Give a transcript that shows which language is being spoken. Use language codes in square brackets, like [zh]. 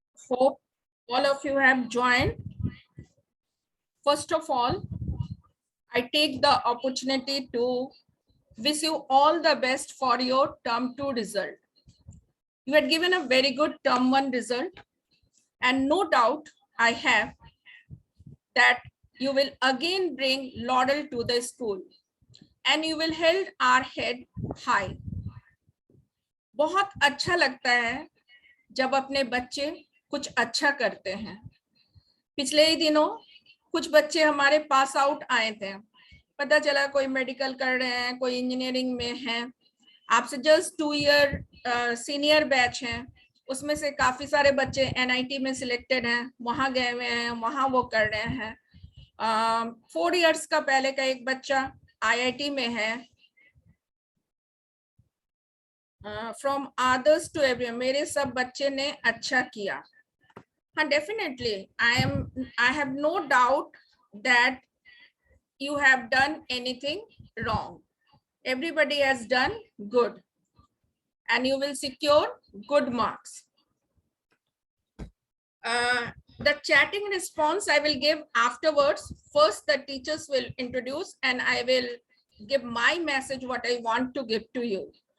[en] Hope all of you have joined. First of all, I take the opportunity to wish you all the best for your term 2 result. You had given a very good term 1 result, and no doubt I have that you will again bring laurel to the school and you will hold our head high. [hi] बहुत अच्छा लगता है जब अपने बच्चे कुछ अच्छा करते हैं. पिछले ही दिनों कुछ बच्चे हमारे पास आउट आए थे. पता चला कोई मेडिकल कर रहे हैं, कोई इंजीनियरिंग में है. आपसे जस्ट 2 ईयर सीनियर बैच हैं, उसमें से काफी सारे बच्चे एनआईटी में सिलेक्टेड हैं, वहां गए हुए हैं, वहां वो कर रहे हैं. 4 इयर्स का पहले का एक बच्चा आईआईटी में है. [en] from others to every, [hi] मेरे सब बच्चे ने अच्छा किया. हाँ, [en] Definitely I have no doubt that you have done anything wrong. Everybody has done good and you will secure good marks. The chatting response I will give afterwards. First the teachers will introduce and I will give my message, what I want to give to you.